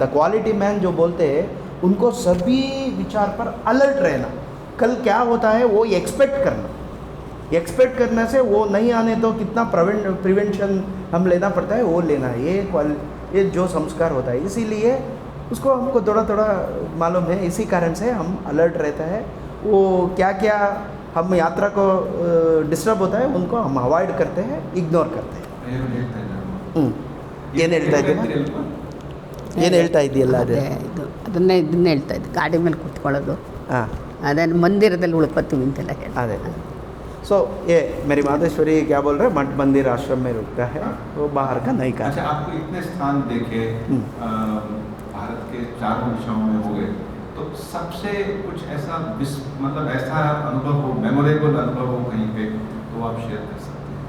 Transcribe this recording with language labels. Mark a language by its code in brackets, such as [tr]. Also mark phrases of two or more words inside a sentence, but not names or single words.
[en] the quality man [hi] जो बोलते हैं, उनको सभी विचार पर अलर्ट रहना, कल क्या होता है वो एक्सपेक्ट करने से वो नहीं आने तो कितना प्रिवेंशन हम लेना पड़ता है, वो लेना है। ये जो संस्कार होता है, इसीलिए उसको हमको थोड़ा मालूम है, इसी कारण से हम अलर्ट रहता है। वो क्या क्या हम यात्रा को डिस्टर्ब होता है उनको हम अवॉइड करते हैं, इग्नोर करते हैं. [kn] ಏನು ಹೇಳ್ತಾ ಇದ್ದೀರಾ? ಏನು ಹೇಳ್ತಾ ಇದೆಯಲ್ಲ ಅದು? ಇದನ್ನ ಹೇಳ್ತಾ ಇದ್ದೆ, ಗಾಡಿ ಮೇಲೆ ಕುತ್ಕೊಳ್ಳೋದು, ಹಾಂ ಅದನ್ನು ಮಂದಿರದಲ್ಲಿ ಉಳ್ಕೊತೀವಿ ಅಂತೆಲ್ಲ ಹೇಳಿ. [hi] अरे सो ये मेरी मातेश्वरी क्या बोल रहे हैं, मठ मंदिर आश्रम में रुकता है, वो बाहर का नहीं अच्छा, कर. आपको इतने स्थान देखे, भारत के चारों दिशाओं में हो गए, तो सबसे कुछ ऐसा मतलब ऐसा अनुभव हो, मेमोरेबल अनुभव हो कहीं पे, तो आप शेयर कर सकते हैं.